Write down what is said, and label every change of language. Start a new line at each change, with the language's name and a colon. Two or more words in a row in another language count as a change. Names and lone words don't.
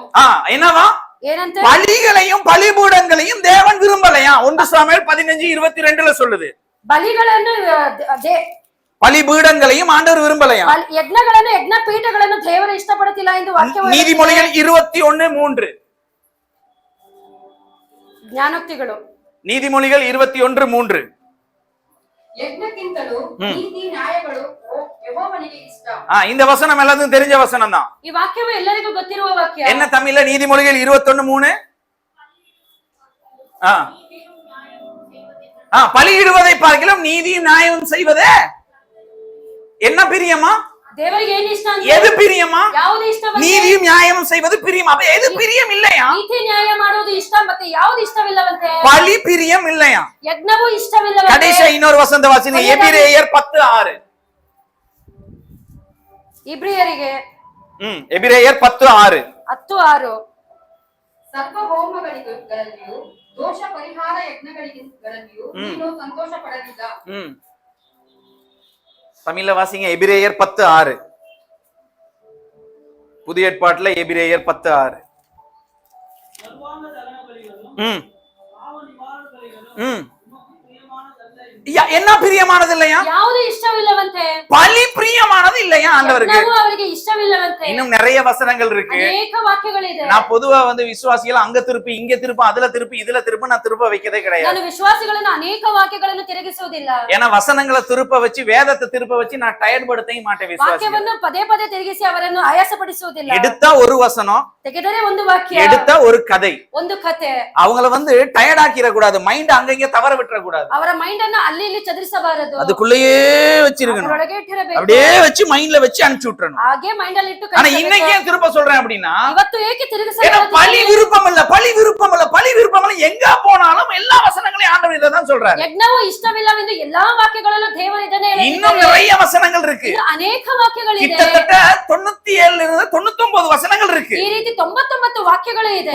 Tamil: என்னவா?
Kannada: ಏನಂತ?
Tamil: பலிகளையும் பலிபீடங்களையும் தேவன் விரும்பலையா. 1 சாமுவேல் 15:22ல சொல்லுது.
Kannada: ಬಲಿಗಳನ್ನು
Tamil: பலிபீடங்களையும் ஆண்டவர் விரும்பலையா.
Kannada: ಯಜ್ಞಗಳನ್ನು ಯಜ್ಞ ಪೀಠಗಳನ್ನು ದೇವರು ಇಷ್ಟಪಡುತ್ತಿಲ್ಲ ಎಂದು ವಾಕ್ಯವು.
Tamil: நீதிமொழிகள் 21:3.
Kannada: ಜ್ಞಾನೋಕ್ತಿಗಳು.
Tamil: நீதிமொழிகள் 21:3.
Kannada: ಯಜ್ಞಕ್ಕಿಂತಲೂ ನೀತಿ ನ್ಯಾಯಗಳು ಯೆಹೋವನಿಗೆ ಇಷ್ಟ.
Tamil: இந்த வசனம் எல்லாத்துக்கும் தெரிஞ்ச வசனம் தான்.
Kannada: ಈ ವಾಕ್ಯವು ಎಲ್ಲರಿಗೂ ಗೊತ್ತಿರುವ ವಾಕ್ಯ.
Tamil: என்ன தமிழ்ல? நீதிமொழிகள் 21:3. பலியிடுவதை பார்க்கலாம் நீதியும் நியாயமும் செய்வதே என்ன பிரியமா?
Kannada: ದೇವರಿಗೆ ಏನು ಇಷ್ಟ ಅಂತ?
Tamil: எது பிரியமா?
Kannada: ಯಾವುದು ಇಷ್ಟವಲ್ಲ?
Tamil: நீதியும் நியாயமும் செய்வது பிரியம். அப்ப எது பிரியம் இல்லையா?
Kannada: ನೀತಿ ನ್ಯಾಯ ಮಾಡೋದು ಇಷ್ಟ, ಮತ್ತೆ ಯಾವುದು ಇಷ್ಟವಿಲ್ಲವಂತೆ?
Tamil: பலி பிரியம் இல்லையா?
Kannada: ಯಜ್ಞವೂ ಇಷ್ಟವಿಲ್ಲವಂತೆ.
Tamil: கடைசி இன்னொரு வசந்த வாசிங்க. எபிரேயர் 10:6.
Kannada: ಇಬ್ರಿಯರಿಗೆ
Tamil: எபிரேயர் 10:6. 10:6.
Kannada: ಸರ್ವ ಹೋಮಗಳಿಗೂ ದೋಷ ಪರಿಹಾರ ಯಜ್ಞಗಳಿಗೂ ನೀನು ಸಂತೋಷ ಪಡಲಿಲ್ಲ.
Tamil: தமிழ்ல வாசிங்க. எபிரேயர் 10:6. புதிய ஏற்பாட்டுல எபிரேயர் 10:6. என்ன பிரியமானது இல்லையா?
Kannada: ಯಾವುದು ಇಷ್ಟವಿಲ್ಲವಂತೆ?
Tamil: பலி பிரியமானது இல்லையா ஆண்டவருக்கு?
Kannada: ಅವರಿಗೆ ಇಷ್ಟವಿಲ್ಲವಂತೆ.
Tamil: இன்னும் நிறைய வசனங்கள் இருக்கு.
Kannada: ಅನೇಕ ವಾಕ್ಯಗಳಿದೆ.
Tamil: நான் பொதுவா விசுவாசிகள் அங்க திருப்பி இங்க திருப்பி அதுல திருப்பி இதுல திருப்பி நான் திருப்ப வைக்கதே கிடையாது.
Kannada: ನಾನು ವಿಶ್ವಾಸಿಗಳನ್ನು ಅನೇಕ ವಾಕ್ಯಗಳನ್ನು ತಿರುಗಿಸುವುದಿಲ್ಲ.
Tamil: ஏன்னா வசனங்களை திருப்ப வச்சு வேதத்தை திருப்ப வச்சு நான் டயர்ட் படுத்தவே மாட்டேன்.
Kannada: ವಾಕ್ಯವನ್ನು ಪದೇ ಪದೇ ತಿರುಗಿಸಿ ಅವರನ್ನು ಆಯಾಸಪಡಿಸುವುದಿಲ್ಲ.
Tamil: எடுத்தா ஒரு வசனம்,
Kannada: ತೆಗೆದರೆ ಒಂದು ವಾಕ್ಯ,
Tamil: எடுத்தா ஒரு கதை,
Kannada: ಒಂದು ಕಥೆ.
Tamil: அவங்கள டயர்ட் ஆக்கிர கூடாது, மைண்ட் அங்கங்க தவற விட்டுற கூடாது.
Kannada: ಅವರ ಮೈಂಡ್ ಅನ್ನು ಅಲ್ಲಿ ಇಲ್ಲಿ ಚದರಿಸಬಾರದು.
Tamil: அதுக்குள்ளேயே வச்சிருக்கணும். அப்படியே வச்சு மைண்ட்ல வச்சு அனுப்பிச்சு விட்டுறணும்.
Kannada: ಹಾಗೆ ಮೈಂಡ್ ಅಲ್ಲಿ ಇಟ್ಟು.
Tamil: ஆனா இன்னைக்கு ஏன் திருப்ப சொல்றேன் அப்படின்னா,
Kannada: ಇವತ್ತು ಏಕೆ ತಿರುಗಿಸಬಾರದು?
Tamil: பலி விருப்பம் இல்ல, பலி விருப்பம் இல்ல, பலி விருப்பம் இல்ல. எங்க போனாலும் எல்லா வசனங்களையும் ஆண்டவர் இதான் சொல்றாரு.
Kannada: ಯಜ್ಞವು ಇಷ್ಟವಿಲ್ಲವೆಂದು ಎಲ್ಲಾ ವಾಕ್ಯಗಳಲ್ಲೂ ದೇವರು ಇದನ್ನೇ ಹೇಳಿದ್ದಾರೆ.
Tamil: இன்னும் நிறைய வசனங்கள் இருக்கு.
Kannada: ಅನೇಕ ವಾಕ್ಯಗಳಿದೆ.
Tamil: கிட்டத்தட்ட 97 இருந்து 99 வசனங்கள் இருக்கு.
Kannada: ಈ ರೀತಿ 99 ವಾಕ್ಯಗಳು ಇದೆ.